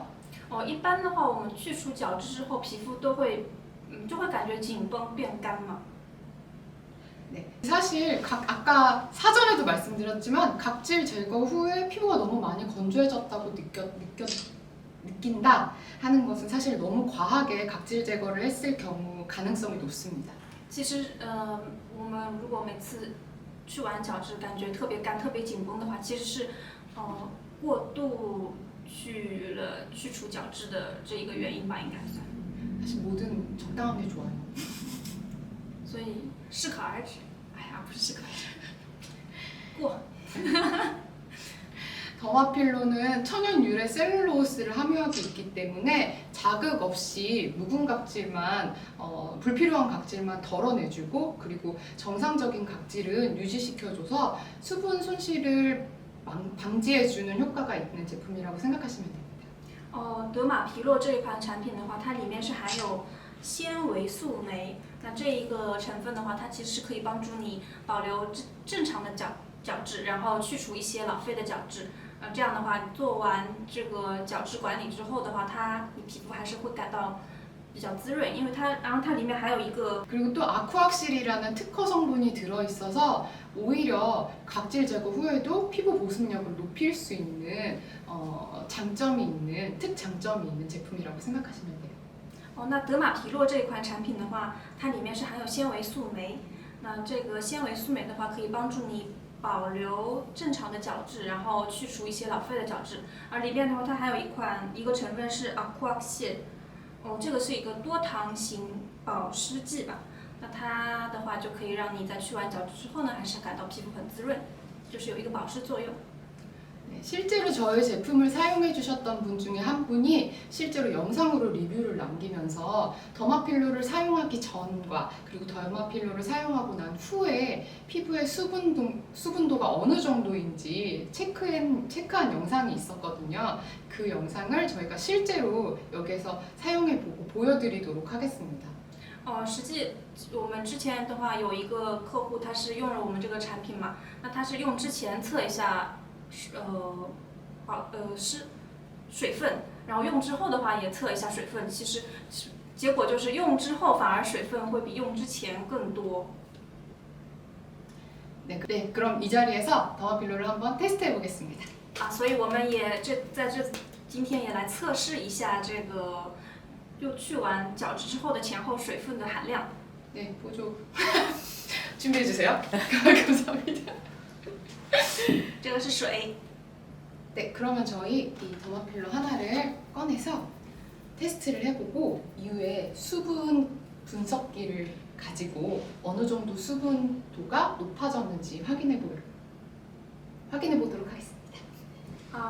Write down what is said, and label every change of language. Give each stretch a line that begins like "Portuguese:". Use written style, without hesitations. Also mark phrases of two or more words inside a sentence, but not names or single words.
Chinese: 一般的话，我们去除角质之后，皮肤都会，就会感觉紧绷变干嘛。
Korean: 네. 사실 아까 사전에도 말씀드렸지만 각질 제거 후에 피부가 너무 많이 건조해졌다고 느낀다 하는 것은 사실 너무 과하게 각질 제거를 했을 경우 가능성이 높습니다.
Chinese: 其实，我们如果每次去完角质感觉特别干、特别紧绷的话，其实是，过度去除角质的这一个原因吧，应该算。
Korean: 사실 뭐든 적당한 게 좋아요.
Chinese: 所以适可而止。哎呀，不是适可而止，过。
Korean: 더마필로는 천연 유래 셀룰로스를 함유하고 있기 때문에 자극 없이 묵은 각질만 불필요한 각질만 덜어내주고, 그리고 정상적인 각질은 유지시켜줘서 수분 손실을 방지해주는 효과가 있는 제품이라고 생각하시면 됩니다.
Chinese: 德玛皮洛这一款产品的话，它里面是含有纤维素酶。那这一个成分的话，它其实是可以帮助你保留正常的角质，然后去除一些老废的角质。这样的话，你做完这个角质管理之后的话，你皮肤还是会感到比较滋润，因为然后它里面还有一个
Korean: 그리고 또 아쿠악실이라는 특허 성분이 들어있어서 오히려 각질 제거 후에도 피부 보습력을 높일 수 있는 특장점이 있는 제품이라고 생각하시면 돼요.
Chinese: 那德玛皮洛这一款产品的话，它里面是含有纤维素酶。那这个纤维素酶的话，可以帮助你保留正常的角质，然后去除一些老废的角质。而里面的话，它还有一个成分是 Aquaxid， 这个是一个多糖型保湿剂吧。那它的话就可以让你在去完角质之后呢，还是感到皮肤很滋润，就是有一个保湿作用。
Korean: 네, 실제로 저희 제품을 사용해 주셨던 분 중에 한 분이 실제로 영상으로 리뷰를 남기면서 더마필로를 사용하기 전과 그리고 더마필로를 사용하고 난 후에 피부의 수분도가 어느 정도인지 체크한 영상이 있었거든요. 그 영상을 저희가 실제로 여기서 사용해 보고 보여드리도록 하겠습니다.
Chinese: 实际我们之前的话有一个客户，他是用了我们这个产品嘛，那他是用之前测一下。是水分，然后用之后的话也测一下水分，其实结果就是用之后反而水分会比用之前更多。
Korean: 네, 그럼 이 자리에서 더마필로를 한번 테스트해 보겠습니다.
Chinese: 所以我们也今天也来测试一下这个，就去完角质之后的前后水分的含量。
Korean: 네, 보조 준비해 주세요. 감사합니다.
Chinese: 这个是水。
Korean: 네, 그러면 저희 이 더마필로 하나를 꺼내서 테스트를 해보고 이후에 수분 분석기를 가지고 어느 정도 수분도가 높아졌는지 확인해 보도록 하겠습니다.